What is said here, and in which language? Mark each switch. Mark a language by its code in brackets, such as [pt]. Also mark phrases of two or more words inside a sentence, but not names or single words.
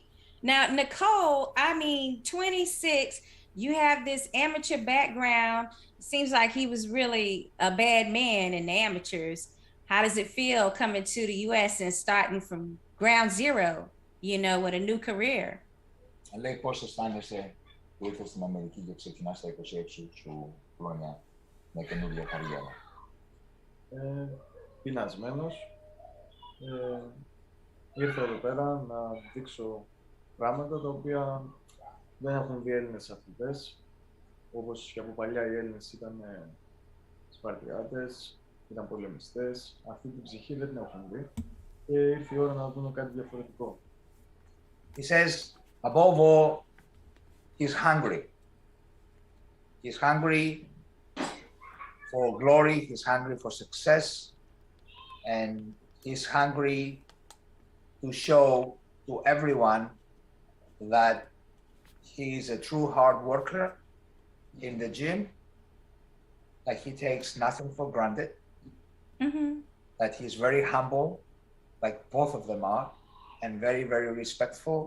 [en] Now, Nicole, I mean, 26, you have this amateur background. Seems like he was really a bad man in the amateurs. How does it feel coming to the US and starting from ground zero, with a new career? [el] Λέει πώς αισθάνεσαι που ήρθες στην Αμερική και ξεκινάς τα 26 σου χρόνια με καινούργια καριέρα. Πεινασμένος. Ήρθα εδώ πέρα να δείξω πράγματα τα οποία δεν έχουν δει Έλληνες αθλητές. Όπως και από παλιά οι Έλληνες ήταν Σπαρτιάτες, ήταν πολεμιστές. Αυτή την ψυχή δεν την έχουν δει και ήρθε η ώρα να δούμε κάτι διαφορετικό. [en] He says, above all, he's hungry. He's hungry for glory, he's hungry for success, and he's hungry to show to everyone that he is a true hard worker in the gym, that he takes nothing for granted, that he's very humble, like both of them are, and very, very respectful.